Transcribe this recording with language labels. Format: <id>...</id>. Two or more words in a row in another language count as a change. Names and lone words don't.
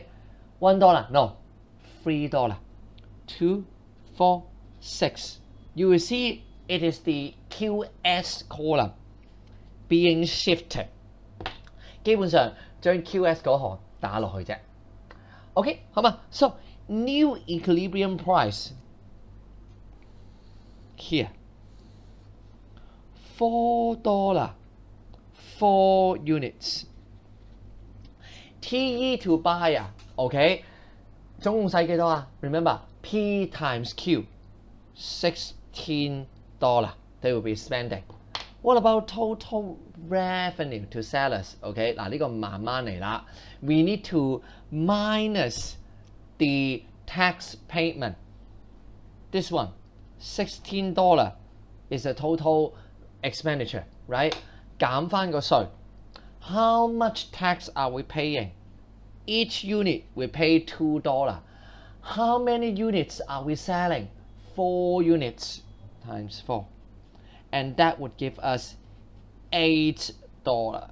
<en>$1, no, $3. 2, 4, 6. You will see it is the QS column being shifted.</en> <yue>基本上將 QS 嗰行打落去啫。OK， 好嘛 ？</yue> <en>So new equilibrium price here $4, 4 units. TE to buy 啊 ，OK，</en> <yue>總共使幾多啊</yue> <en>？Remember P times Q, $16 they will be spending. What about total revenue to sellers? OK，</en> <yue>嗱呢個慢慢嚟啦。</yue> <en>We need to minus the tax payment. This one, $16 is the total expenditure. right？</en> <yue>減翻個稅</yue> <en>，how much tax are we paying? Each unit we pay $2. How many units are we selling? 4 units times 4. And that would give us $8.</en>